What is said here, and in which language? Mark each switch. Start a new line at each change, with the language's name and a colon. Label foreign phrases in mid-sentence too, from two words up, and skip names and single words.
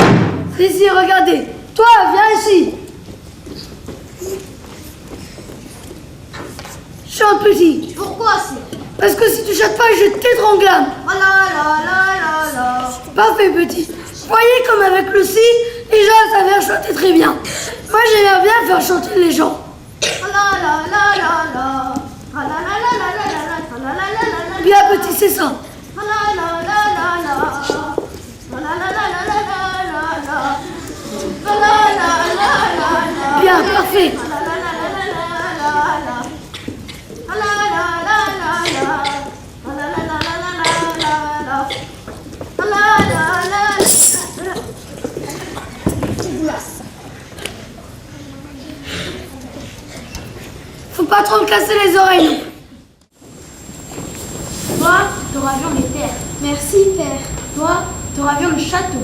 French: Ici, regardez. Toi, viens ici. Chante petit. Pourquoi c'est? Parce que si tu chantes pas, je t'étranglame. Oh là là là là là. Parfait petit. Vous voyez comme avec le si, les gens savent chanter très bien. Moi j'aime bien faire chanter les gens. Oh là là là là là. Ah là là là là là là. Ah là là là là là. Bien petit, c'est ça. Ah là là là là là. Ah là là là là là là là. Ah là là là là là. Bien, parfait. Ah là là là là là là. Ah là là là là là. Ah là là là là là là. Ah là là là. Faut pas trop me casser les oreilles non plus. Toi, t'auras vu les terres. Merci père. Toi, t'auras vu le château.